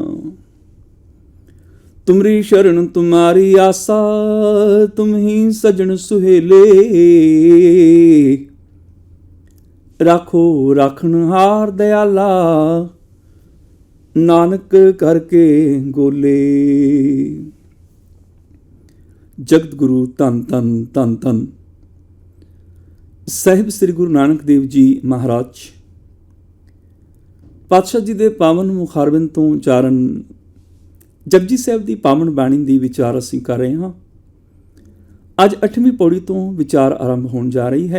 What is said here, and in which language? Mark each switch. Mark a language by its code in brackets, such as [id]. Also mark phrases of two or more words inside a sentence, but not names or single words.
[hi] तुमरी शरण तुम्हारी आसा, तुम ही सजन सुहेले। राखो राखनहार दयाला, नानक करके गोले। [pa] ਜਗਤ ਗੁਰੂ ਧੰਨ ਧੰਨ ਧੰਨ ਧੰਨ धन धन ਸਾਹਿਬ ਸ੍ਰੀ ਗੁਰੂ ਨਾਨਕ ਦੇਵ ਜੀ ਮਹਾਰਾਜ ਪਾਤਸ਼ਾਹ ਜੀ ਦੇ ਪਾਵਨ ਮੁਖਾਰਬਿੰਦ ਤੋਂ ਉਚਾਰਨ ਜਪਜੀ ਸਾਹਿਬ ਦੀ ਪਾਵਨ ਬਾਣੀ ਦੀ ਵਿਚਾਰ ਅਸੀਂ ਕਰ ਰਹੇ ਹਾਂ। ਅੱਜ 8ਵੀਂ ਪੌੜੀ ਤੋਂ ਵਿਚਾਰ ਆਰੰਭ ਹੋਣ ਜਾ ਰਹੀ ਹੈ।